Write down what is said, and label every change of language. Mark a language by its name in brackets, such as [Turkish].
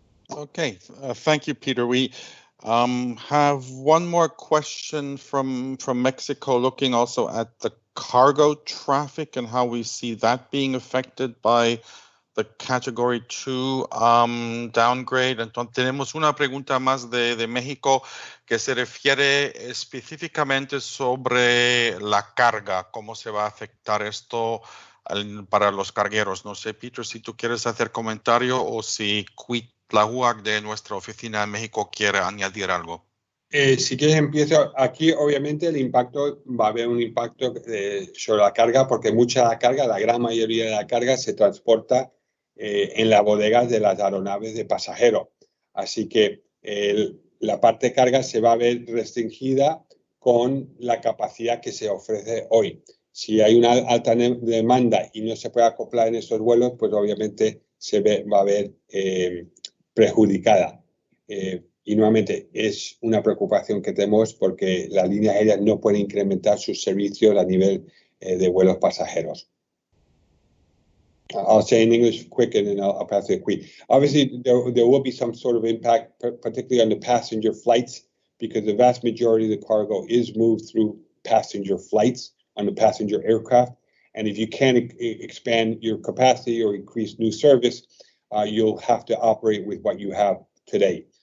[English] Okay, thank you, Peter. We have one more question from Mexico, looking also at the cargo traffic and how we see that being affected by the Category 2 downgrade. [Spanish] Entonces, tenemos una pregunta más de México que se refiere específicamente sobre la carga, cómo se va a afectar esto para los cargueros. No sé, Peter, si tú quieres hacer comentario o si la UAC de nuestra oficina en México quiere añadir algo. Si quieres empiezo. Aquí obviamente el impacto, va a haber un impacto sobre la carga, porque mucha de la carga, la gran mayoría de la carga se transporta en las bodegas de las aeronaves de pasajeros. Así que la parte de carga se va a ver restringida con la capacidad que se ofrece hoy. Si hay una alta demanda y no se puede acoplar en esos vuelos, pues obviamente va a ver perjudicada. Y nuevamente es una preocupación que tenemos, porque las líneas aéreas no pueden incrementar sus servicios a nivel de vuelos pasajeros. [English] I'll say in English quick, and then I'll pass it quick. Obviously, there will be some sort of impact, particularly on the passenger flights, because the vast majority of the cargo is moved through passenger flights on the passenger aircraft. And if you can't expand your capacity or increase new service, you'll have to operate with what you have today.